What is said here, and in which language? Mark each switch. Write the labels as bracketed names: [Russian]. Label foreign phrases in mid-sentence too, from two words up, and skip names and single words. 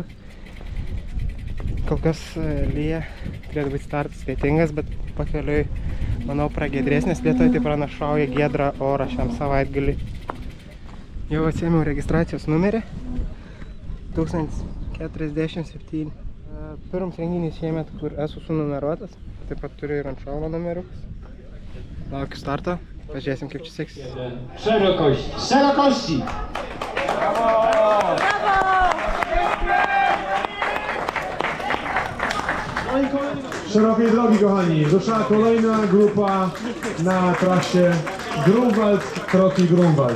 [Lithuanian] Kol kas lyja, turėtų būti startas lietingas, bet pakeliui, manau, pragiedresnės lietuvai, tai pranašauja giedrą orą šiam savaitgalį. Jau atsiėmiau registracijos numerį 1047. Pirmas renginys šiemet, kur esu sunumeruotas, taip pat turiu ir ant šalmo numeriukus. Laukiu starto, pažiūrėsim kaip čia seksis. [Polish] Szerokości! Szerokości! Szerokiej drogi, kochani, rusza kolejna grupa na trasie Grunwald, Troki Grunwald.